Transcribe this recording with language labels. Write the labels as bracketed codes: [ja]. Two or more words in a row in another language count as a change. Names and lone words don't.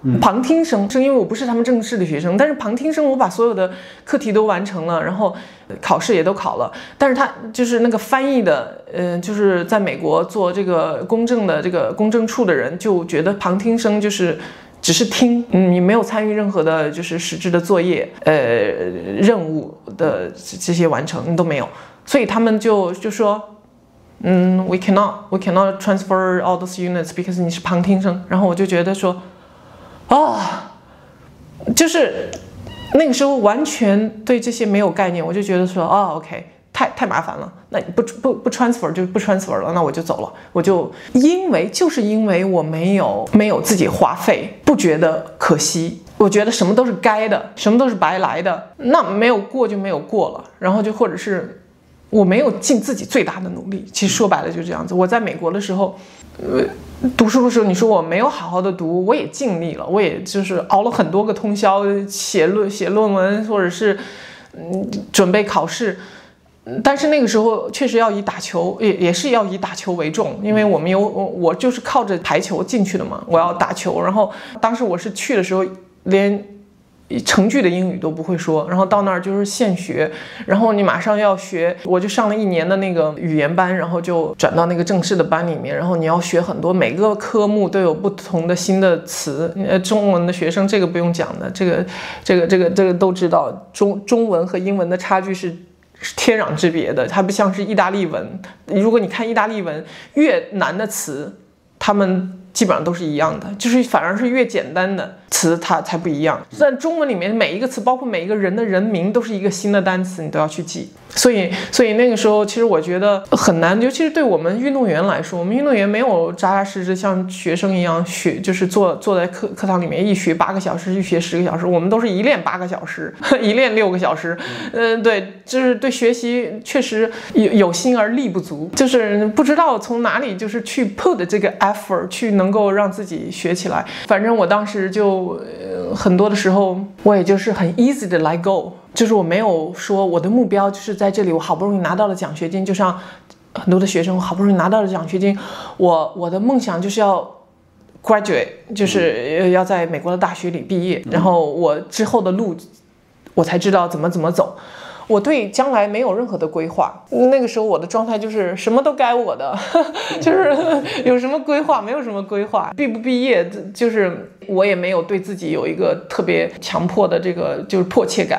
[zh] 旁聽生，是因為我不是他們正式的學生，但是旁聽生我把所有的課題都完成了，然後考試也都考了，但是他就是那個翻譯的，就是在美國做這個公證的這個公證處的人就覺得旁聽生就是只是听，你沒有參與任何的就是實質的作業，任務的這些完成你都沒有，所以他們就說。 [en] we cannot transfer all those units because [zh] 你是旁聽生，然後我就覺得說，就是那個時候完全對這些沒有概念，我就覺得說 ，OK，太麻煩了，那不 transfer 就不 transfer 了，那我就走了，就是因為我没有自己花費，不覺得可惜，我覺得什麼都是該的，什麼都是白來的，那沒有過就沒有過了，然後就或者是。我沒有盡自己最大的努力，其實說白了就這樣子。我在美國的時候，讀書的時候，你說我沒有好好的讀，我也盡力了，我也就是熬了很多個通宵，寫論文，或者是準備考試。但是那個時候確實要以打球，也是要以打球為重，因為我就是靠着排球進去的嘛，我要打球。然后當時我是去的時候連。程序的英語都不會說，然後到那兒就是現學，然後你馬上要學，我就上了1年的那個語言班，然後就轉到那個正式的班裡面，然後你要學很多，每個科目都有不同的新的詞，中文的學生這個不用講的，這個都知道，中文和英文的差距是天壤之別的，它不像是意大利文，如果你看意大利文，越難的詞，他們基本上都是一樣的，就是反而是越簡單的詞它才不一樣。在中文裡面每一個詞，包括每一個人的人名都是一個新的單詞，你都要去記。所以那個時候其實我覺得很難，尤其是对我們運動員來說，我們運動員沒有扎扎實實像學生一樣學，就是坐在課堂裡面一學8個小時，一學10個小時，我們都是一練8個小時，一練6個小時。對，就是對學習確實有心而力不足，就是不知道從哪裡就是去 put 這個 effort 去能夠讓自己學起來。反正我當時就很多的時候，我也就是很 easy 的 [en] let go。 [zh] 就是我沒有說我的目標就是在這裡，我好不容易拿到了獎學金，就像很多的學生，我好不容易拿到了獎學金，我的夢想就是要 graduate，就是要在美國的大學裡畢業，然後我之後的路我才知道怎麼走。我對將來沒有任何的規劃，那個時候我的狀態就是什麼都該我的，就是有什麼規劃沒有什麼規劃，畢不畢業就是我也沒有對自己有一個特別強迫的這個就是迫切感。